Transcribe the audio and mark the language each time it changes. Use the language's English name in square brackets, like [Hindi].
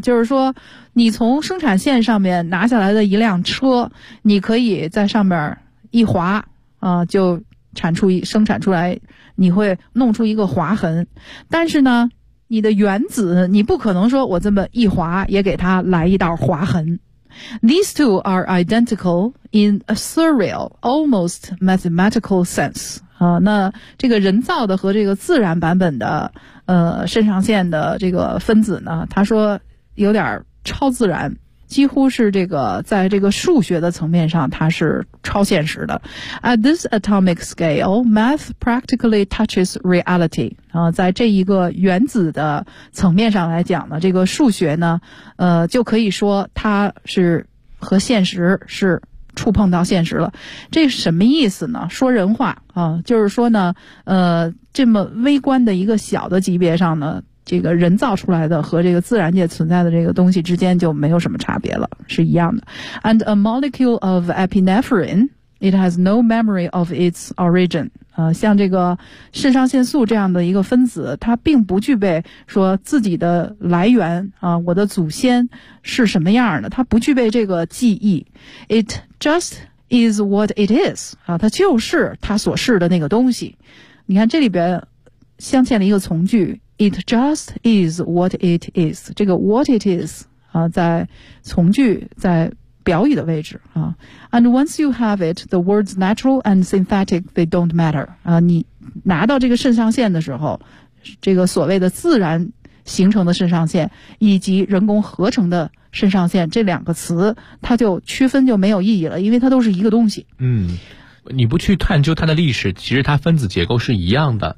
[Chinese] 就是说你从生产线上面拿下来的一辆车，你可以在上面一划就生产出来，你会弄出一个划痕。但是呢你的原子你不可能说我这么一划也给它来一道划痕。 [English] These two are identical in a surreal, almost mathematical sense. [Chinese] 那这个人造的和这个自然版本的肾上腺的这个分子呢，他说有点超自然，几乎是这个在这个数学的层面上它是超现实的。 [English] At this atomic scale, math practically touches reality. [Chinese] 在这一个原子的层面上来讲呢，这个数学呢就可以说它是和现实是触碰到现实了。这什么意思呢？说人话就是说呢这么微观的一个小的级别上呢，这个人造出来的和这个自然界存在的这个东西之间就没有什么差别了，是一样的。 [English] And a molecule of epinephrine it has no memory of its origin [Chinese] 像这个肾上腺素这样的一个分子，它并不具备说自己的来源我的祖先是什么样的，它不具备这个记忆。 [English] It just is what it is [Chinese] 它就是它所是的那个东西。你看这里边镶嵌了一个从句， [English] It just is what it is. [Chinese] 这个 [English] what it is, [Chinese] 在从句在表语的位置。 [English] And once you have it, the words natural and synthetic, they don't matter. [Chinese] 你拿到这个肾上腺的时候，这个所谓的自然形成的肾上腺以及人工合成的肾上腺这两个词它就区分就没有意义了，因为它都是一个东西。嗯，你不去探究它的历史，其实它分子结构是一样的